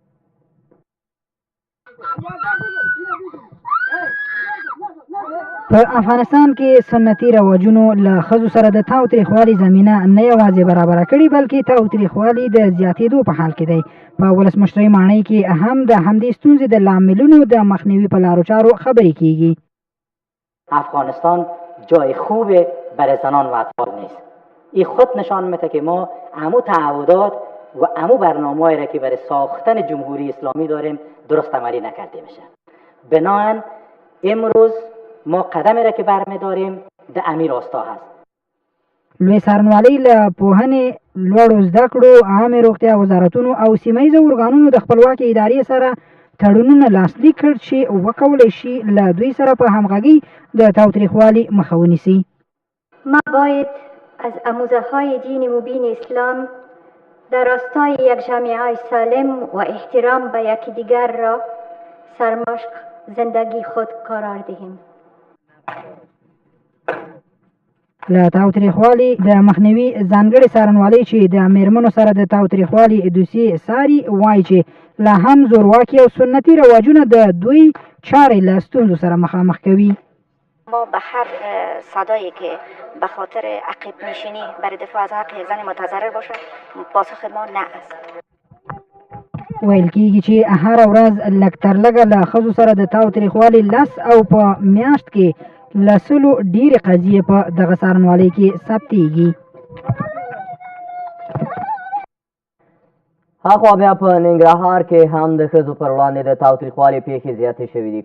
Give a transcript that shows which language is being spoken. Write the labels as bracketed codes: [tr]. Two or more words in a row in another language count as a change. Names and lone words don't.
[ps] په افغانستان کې سنتي رواجونو له ښځو سره د تاوتریخوالي زمینه نه یوازې برابره کړې بلکې تاوتریخوالي د زیاتېدو په حال کې دی. په ولسمشرۍ ماڼۍ کې هم د همدې ستونزې د لاملونو د مخنیوي په لارو چارو خبرې کیږي. [fa] افغانستان جای خوب برای زنان و اطفال نیست. این خود نشان میده که ما عمو تعهدات و عمو برنامه‌ای را که برای ساختن جمهوری اسلامی داریم درست عملی نکرده میشه. بنابراین امروز ما قدمی را که برمیداریم د امیر راستا هست. [ps] لوی څارنوالۍ له پوهنې، لوړو زده کړو، عامې روغتیا وزارتونو او سیمه ییزو ارګانونو د خپلواکې ادارې سره تړونونه لاسلیک کړ چې وکولی شي له دوی سره په همغږۍ د تاوتریخوالي مخه ونیسي. [fa] ما باید از آموزه‌های دین مبین اسلام در راستای یک جامعه سالم و احترام به یکدیگر را سرمشق زندگی خود قرار دهیم. [ps] له تاوتریخوالي د مخنیوي ځانګړې څارنوالۍ چې د میرمنو سره د تاوتریخوالي دوسیې څاري وایي چې لا هم زورواکي او سنتي رواجونه د دوی چارې له ستونزو سره مخامخ کوي. [fa] ما به هر صدایی که به خاطر عقب نشینی برای دفاع از حق زن متضرر باشد پاسخ ما نه است. [ps] ویل کېږي چې هره ورځ لږ تر لږه له ښځو سره د تاوتریخوالي 10 او په میاشت کې له 100 ډېرې قضیې په دغه څارنوالۍ کې ثبتېږي. هاخوا بیا په ننګرهار کې هم د ښځو پر وړاندې د تاوتریخوالي پیښې زیاتې شوي دي.